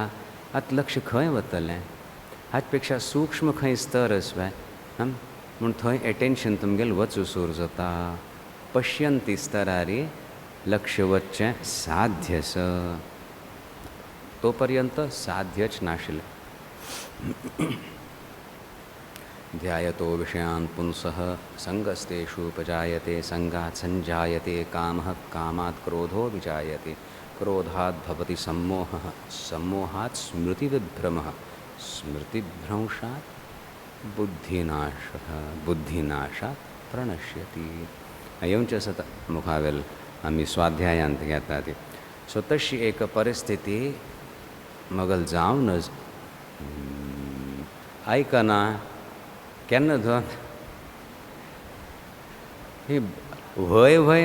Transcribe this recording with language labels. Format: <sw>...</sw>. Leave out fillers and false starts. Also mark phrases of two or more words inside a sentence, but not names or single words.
<kok>आतां लक्ष खंय वतलें. हाचे पेक्षा सूक्ष्म खंय स्तर आसवे म्हूण थंय एटेन्शन तुमगेलें वचूं सुरू जाता. पश्यंती स्तरारी लक्ष वचचें साध्य आसा. तो पर्यंत साध्यच नाशिल्लें.</kok> <sa>ध्यायतो विषयान् पुंसः संगस्तेषुपजायते संगात् संजायते कामः कामात् क्रोधो विजायते क्रोधात् भवति सम्मोहः सम्मोहात् स्मृतिविभ्रमः स्मृतिभ्रंशात् बुद्धिनाशः बुद्धिनाशात् प्रणश्यति.</sa> <kok>येवचें आसा मुखावेल आमी स्वाध्यायांत घेतात. सो तशी एक परिस्थिती मगल जावनच आयकना केन्ना धर ही व्हय व्हय</kok>